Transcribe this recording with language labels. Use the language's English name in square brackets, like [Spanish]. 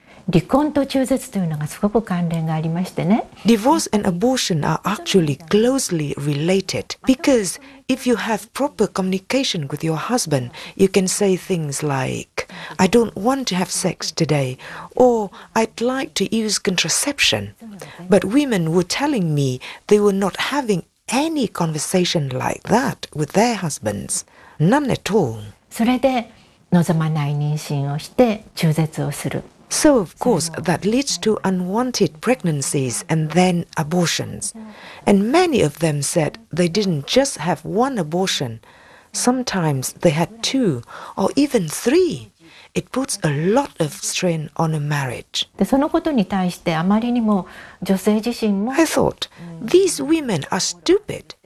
[English] Divorce and abortion are actually closely related, because if you have proper communication with your husband, you can say things like, I don't want to have sex today, or I'd like to use contraception. But women were telling me they were not having any conversation like that with their husbands, none at all. [Japanese] それで望まない妊娠をして中絶をする。 [English] So, of course, that leads to unwanted pregnancies and then abortions. And many of them said they didn't just have one abortion. Sometimes they had two or even three. It puts a lot of strain on a marriage. I thought, these women are stupid.